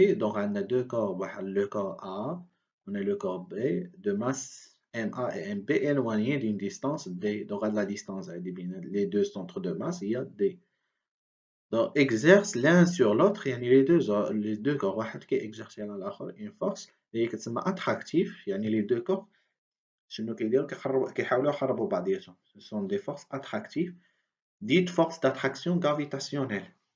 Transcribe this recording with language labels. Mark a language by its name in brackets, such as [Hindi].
[French] donc on a deux corps, le corps A, on a le corps B de masse MA et MB éloignés d'une distance D. donc à la distance les deux centres de masse il y a D. donc exercent l'un sur l'autre. [Arabic] يعني [French] les deux corps [Arabic] واحد كيexercer على الآخر [French] une force [Arabic] اللي كتسمى [French] attractif. [Arabic] يعني [French] les deux corps [Arabic] شنو كيديروا كيحاولوا يقربوا بعضياتهم. [French] ce sont des forces attractives dites forces d'attraction gravitationnelle.